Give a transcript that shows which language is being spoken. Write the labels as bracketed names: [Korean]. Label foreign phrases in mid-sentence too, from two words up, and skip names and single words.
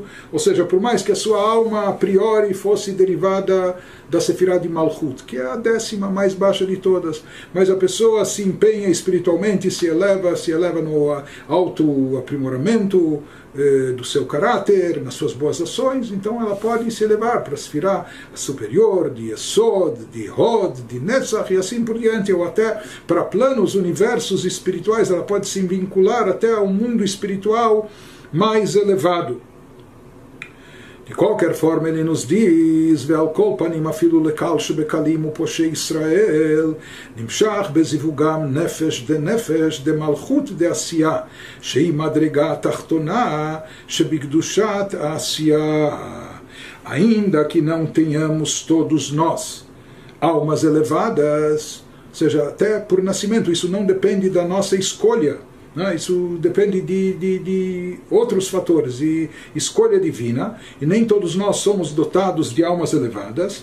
[Portuguese] Ou seja, por mais que a sua alma a priori fosse derivada da Sefirá de Malchut, que é a 10ª mais baixa de todas, mas a pessoa se empenha espiritualmente, se eleva no alto aprimoramento do seu caráter, nas suas boas ações, então ela pode se elevar para a Sefirá superior, de Yesod, de Hod, de Netzach, e assim por diante, ou até para planos, universos espirituais. Ela pode se vincular até ao mundo espiritual mais elevado. De qualquer forma, ele nos diz: [Hebrew] ועל כל פנים אפילו לקל שבקלים ופושעי ישראל נמשך בזיווגם נפש דמלכות דעשיה שהיא מדרגה תחתונה שבקדושת עשיה. [Portuguese] Ainda que não tenhamos todos nós almas elevadas, ou seja, até por nascimento, isso não depende da nossa escolha, né? Isso depende de outros fatores, de escolha divina, e nem todos nós somos dotados de almas elevadas.